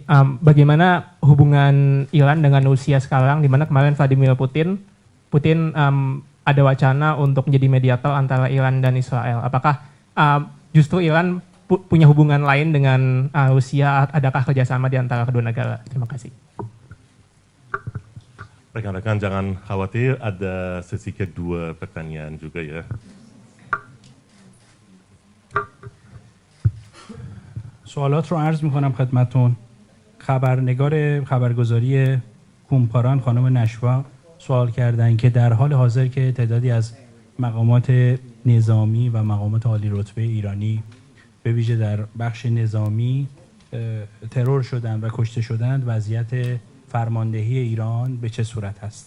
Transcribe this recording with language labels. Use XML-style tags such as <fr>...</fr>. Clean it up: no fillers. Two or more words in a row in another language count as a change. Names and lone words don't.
<id>Bagaimana hubungan Iran dengan Rusia sekarang, di mana kemarin Vladimir Putin ada wacana untuk menjadi mediator antara Iran dan Israel. Apakah justru Iran punya hubungan lain dengan Rusia? Adakah kerjasama di antara kedua negara? Terima kasih. Rekan-rekan jangan khawatir, ada sesi kedua pertanyaan juga ya.</id> <fa>سوالات رو عرض میکنم خدمتون. خبرنگار خبرگزاری کومپاران خانم نشوا سوال کردن که در حال حاضر که تعدادی از مقامات نظامی و مقامات عالی رتبه ایرانی به ویژه در بخش نظامی ترور شدند و کشته شدند، وضعیت فرماندهی ایران به چه صورت هست؟</fa>